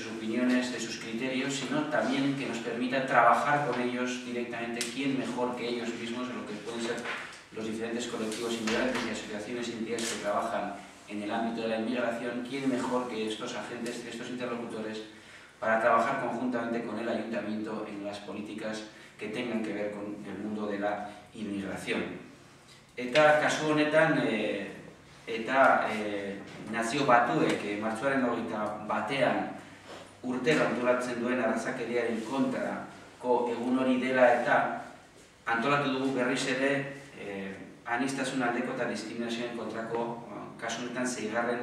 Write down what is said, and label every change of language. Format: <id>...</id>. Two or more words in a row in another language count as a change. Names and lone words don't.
<es>sus opiniones, de sus criterios, sino también que nos permita trabajar con ellos directamente, quién mejor que ellos mismos, en lo que pueden ser los diferentes colectivos inmigrantes y asociaciones y entidades que trabajan en el ámbito de la inmigración, quién mejor que estos agentes, estos interlocutores, para trabajar conjuntamente con el ayuntamiento en las políticas que tengan que ver con el mundo de la inmigración.</es> <eu>Eta kasu honetan, nazio batuek martxoaren 21 urtero antolatzen duen arrazakeriaren kontrako egun hori dela, eta antolatu dugu berriz ere aniztasun aldeko eta diskriminazioen kontrako kasu honetan 6.</eu>